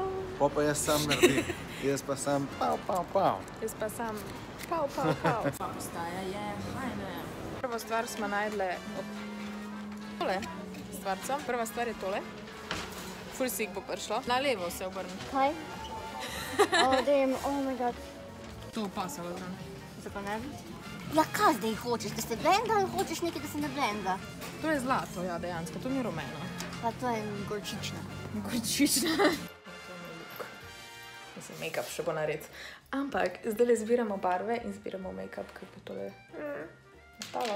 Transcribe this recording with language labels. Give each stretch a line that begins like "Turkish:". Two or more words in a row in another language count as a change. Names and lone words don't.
Slovenian: Pa jaz sam naredim. Jaz pa sam pau. Jaz pa sam pau. Postaja je, ajne. Prvo stvar smo najdle tole stvarco. Prva stvar je tole. Ful sik bo prišlo. Na levo se obrni. Kaj?
English: Oh my god.
Slovenian: To pasalo zraven. Zakaj ne? Ja, kaj zdaj hočeš? Da se blenda ali hočeš nekaj, da se ne blenda? To je zlato, ja, dejansko. To ni rumeno. Pa to je gorčično. Gorčično. Mislim, make-up še bo nared. Ampak zdaj zbiramo barve in zbiramo make-up, ker bo tole nastalo.